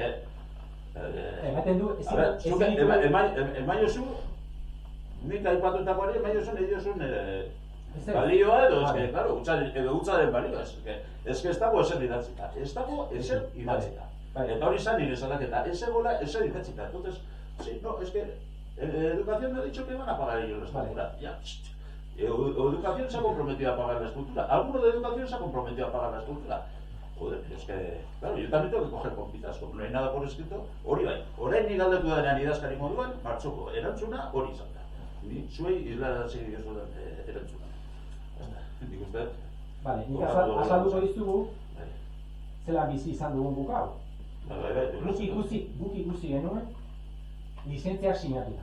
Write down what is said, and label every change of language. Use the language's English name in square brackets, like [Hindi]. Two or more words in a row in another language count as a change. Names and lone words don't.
[Basque] Ematen du... Emaiozu, nik aipatutakoari emaiozu nahi diozun balioa edo, claro, hutsaren balioa. Eske ez dago ezer idatzita. Ez dago ezer idatzita. Eta hori izan nire salaketa, ez egola ezer idatzita. [Spanish] Entonces, sí, no, es que educación me ha dicho que van a pagar ellos la estructura. Ya, educación se ha comprometido a pagar la estructura. Alguno de educación se ha comprometido a pagar la estructura. Joder, es que, claro, yo también tengo que coger compitas, como no hay nada por escrito, [Basque] hori bai. Orain ni galdetu denean idazkari moduan, martxoko erantzuna hori izan da. Ni zuei islarazi diozu erantzuna. Nik uste... Vale, nik azalduko dizugu, zelan bizi izan dugun guk hau. Guk ikusi genuen, lizentziak sinatuta.